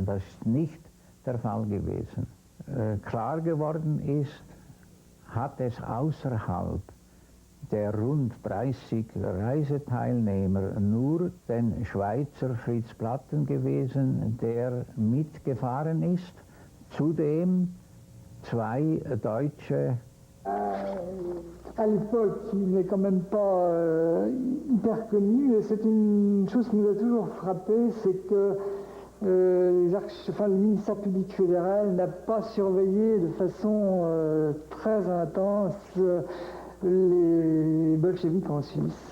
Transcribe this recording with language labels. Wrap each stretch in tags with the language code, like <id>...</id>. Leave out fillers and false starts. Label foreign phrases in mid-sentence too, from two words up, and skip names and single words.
<de>Das ist nicht der Fall gewesen. Klar geworden ist, hat es außerhalb der rund 30 Reiseteilnehmer nur den Schweizer Fritz Platten gewesen, der mitgefahren ist. Zudem zwei deutsche.</de> <fr>À l'époque, il n'est quand même pas hyper connu, et c'est une chose qui nous a toujours frappé, c'est que le ministère public fédéral n'a pas surveillé de façon très intense les bolcheviks en Suisse.</fr>